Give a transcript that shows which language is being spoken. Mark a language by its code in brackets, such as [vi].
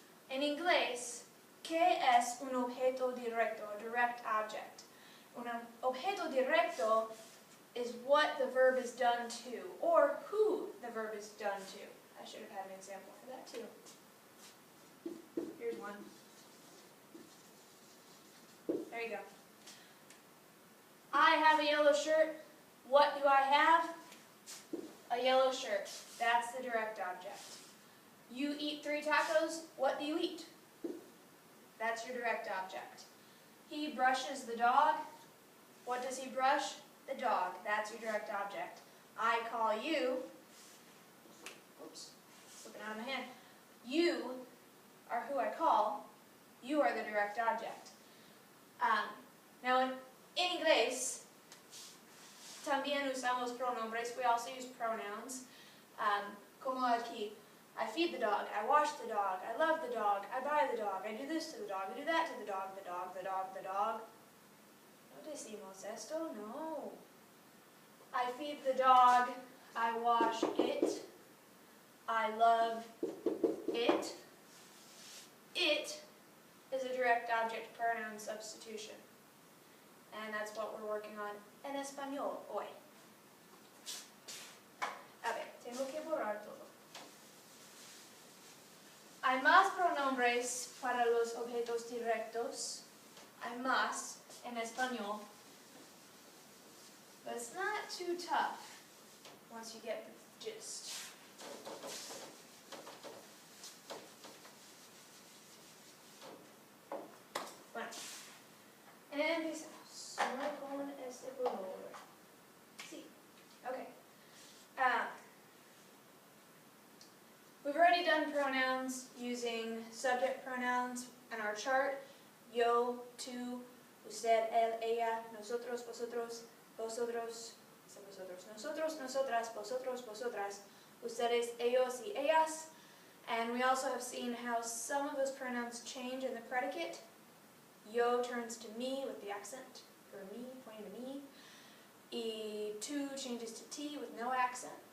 [es] En inglés, ¿qué es un objeto directo, [en] direct object? [es] Un objeto directo [en] is what the verb is done to, or who the verb is done to. I should have had an example for that too. Here's one. There you go. I have a yellow shirt. What do I have? A yellow shirt. That's the direct object. You eat 3 tacos. What do you eat? That's your direct object. He brushes the dog. What does he brush? The dog. That's your direct object. I call you. Oops, slipping out of my hand. You are who I call. You are the direct object. Now in [es] inglés, también usamos pronombres. [en] We also use pronouns. [es] Como aquí. [en] I feed the dog. I wash the dog. I love the dog. I buy the dog. I do this to the dog. I do that to the dog. The dog, the dog, the dog. [es] ¿No decimos esto? No. [en] I feed the dog. I wash it. I love it. It is a direct object pronoun substitution. And that's what we're working on [es] en español hoy. A ver, tengo que borrar todo. Hay más pronombres para los objetos directos. Hay más en español. [en] But it's not too tough once you get the gist. [es] Bueno, empezamos con este pronombre. Sí, okay. [en] We've already done pronouns using subject pronouns in our chart. [es] Yo, tú, usted, él, ella, nosotros, vosotros, vosotros, vosotros, nosotros, nosotras, vosotros, vosotras, ustedes, ellos, y ellas. [en] And we also have seen how some of those pronouns change in the predicate. Yo turns to me with the accent, or me, pointing to me. [es] Y tú [en] changes to T with no accent.